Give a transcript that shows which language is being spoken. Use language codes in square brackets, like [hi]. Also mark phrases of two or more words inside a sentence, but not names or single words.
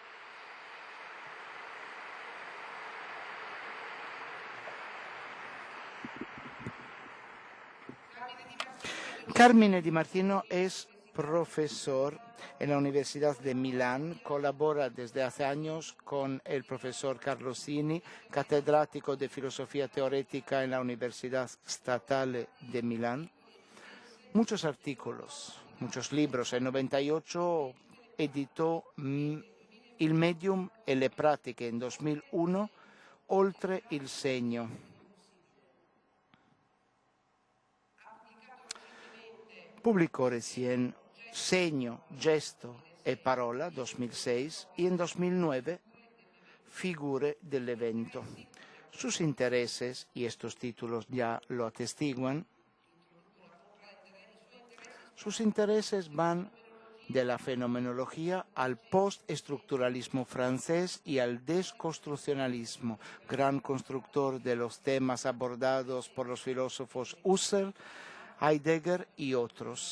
[es] Carmine Di Martino es profesor en la Universidad de Milán, colabora desde hace años con el profesor Carlosini, catedrático de Filosofía Teórica en la Universidad Statale de Milán. Muchos artículos, muchos libros. En 98 editó Il Medium e le Pratiche, en 2001 Oltre il Segno. Publicó recién Segno, Gesto e Parola, 2006, y en 2009 Figure dell'Evento. Sus intereses, y estos títulos ya lo atestiguan, sus intereses van de la fenomenología al postestructuralismo francés y al desconstruccionalismo, gran constructor de los temas abordados por los filósofos Husserl, Heidegger y otros.